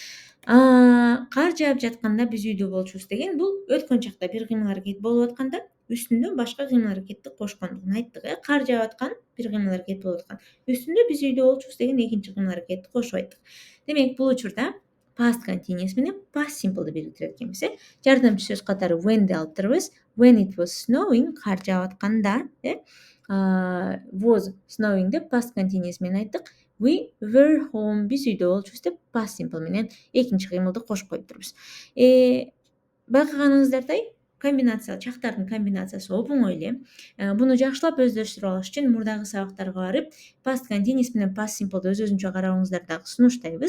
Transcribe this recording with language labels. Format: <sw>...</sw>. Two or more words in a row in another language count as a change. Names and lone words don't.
<ky>Кар жаап жатканда биз үйдө болчубуз деген бул өткөн чакта бир кыймыл аракет болуп атканда үстүндө башка кыймыл аракетти кошкондугун айттык. Кар жаап аткан бир кыймыл аракет болуп аткан. Үстүндө биз үйдө болчубуз деген экинчи кыймыл аракетти кошуп айттык. Демек бул учурда</ky> <en>past continuous</en> <ky>менен</ky> <en>past simple'ды</en> <ky>бириктирет экенбиз. Жардамчы сөз катары when'ди алып турабыз.</ky> <en>When it was snowing,</en> <ky>кар жаап атканда,</ky> <en>was snowing</en> <ky>деп</ky> <en>past continuous</en> <ky>менен айттык.</ky> <en>We were home,</en> <ky>биз үйдө болчубуз деп</ky> <en>past simple</en> <ky>менен экинчи кыймылды кошуп коюп турбуз. Байкаганыңыздардай, чактардын комбинациясы оп-оңой эле. Буну жакшылап өздөштүрүп алыш үчүн мурдагы сабактарга барып,</ky> <en>past continuous</en> <ky>менен</ky> <en>past simple'ды</en> <ky>өз-өзүнчө карабыңыздар дагы сунуштайбыз.</ky>